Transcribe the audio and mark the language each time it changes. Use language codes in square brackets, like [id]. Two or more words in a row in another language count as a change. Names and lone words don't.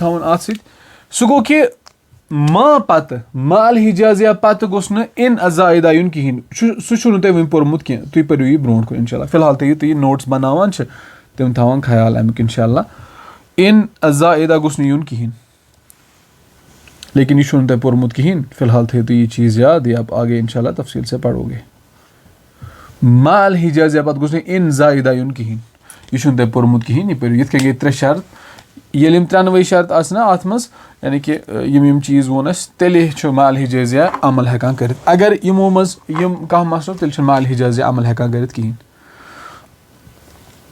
[ks] تھاوُن اَتھ سۭتۍ سُہ گوٚو کہِ پَتہٕ مال حِجازِیا پَتہٕ گوٚژھ نہٕ اِن ازائدہ یُن کِہینۍ سُہ چھُو نہٕ تۄہہِ وُنہِ پوٚرمُت کینٛہہ تُہۍ پٔرِو یہِ برونٛٹھ کُن [ar] اِنشاء اللہ [ks] فِلحال تھٲیِو تُہۍ یہِ نوٹٕس بَناوان چھِ تِم تھاوان خیال اَمیُک [ar] اِنشاء اللہ [ks] اِن ازائدہ گوٚژھ نہٕ یُن کِہینۍ لیکِن یہِ چھُو نہٕ تۄہہِ پوٚرمُت کِہینۍ فِلحال تھٲیِو تُہۍ یہِ چیٖز یاد یا [ur] آگے اِنشاء اللہ تفصیٖل سے پَڑو گے [ks] مال حِجازِیا پَتہٕ گوٚژھ نہٕ اِن زائدہ یُن کِہینۍ یہِ چھُنہٕ تۄہہِ پوٚرمُت کِہینۍ یہِ پٔرِو یِتھ کٔنۍ گٔے 3 شرط ییٚلہِ یِم 3 شرط آسہِ نا اَتھ منٛز یعنی کہِ یِم چیٖز ووٚن اَسہِ تیٚلے چھُ مال حِجازِیا عمل ہٮ۪کان کٔرِتھ اگر یِمو منٛز یِم کانٛہہ مسلہٕ تیٚلہِ چھُنہٕ مال حِجازِیا عمل ہٮ۪کان